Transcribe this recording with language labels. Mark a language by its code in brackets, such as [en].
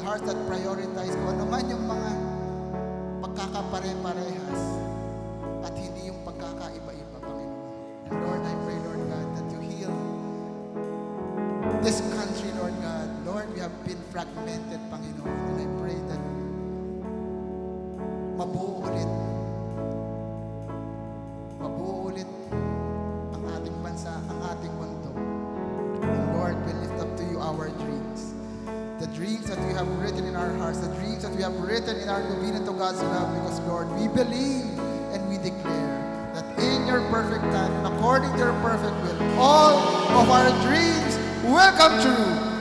[en] Hearts that prioritize [tl] kung ano man yung mga pagkakapare-parehas at hindi yung pagkakaiba-iba, Panginoon. [en] And Lord, I pray, Lord God, that you heal this country, Lord God. Lord, we have been fragmented, Panginoon. And I pray that [tl] mabuo ulit ang ating bansa, ang ating mundo. [en] And Lord, we lift up to you our dreams. The dreams that we have written in our hearts, the dreams that we have written in our Novena to God's love, because Lord, we believe and we declare that in your perfect time and according to your perfect will, all of our dreams will come true.